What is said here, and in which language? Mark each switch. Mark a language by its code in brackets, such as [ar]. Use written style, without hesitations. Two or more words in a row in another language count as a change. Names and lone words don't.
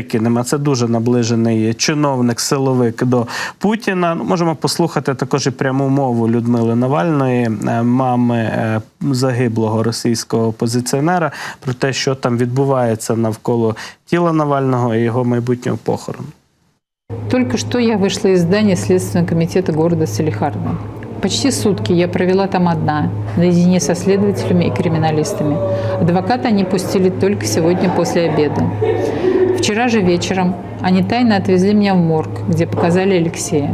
[uk] А це дуже наближений чиновник, силовик до Путіна. Ну, можемо послухати також і пряму мову Людмили Навальної, мами загиблого російського опозиціонера, про те, що там відбувається навколо тіла Навального і його майбутнього похорону. [ru] Только что я вышла из здания Следственного комитета города Салехарда. Почти сутки я провела там одна, наедине со следователями и криминалистами. Адвоката они пустили только сегодня после обеда. Вчера же вечером они тайно отвезли меня в морг, где показали Алексея.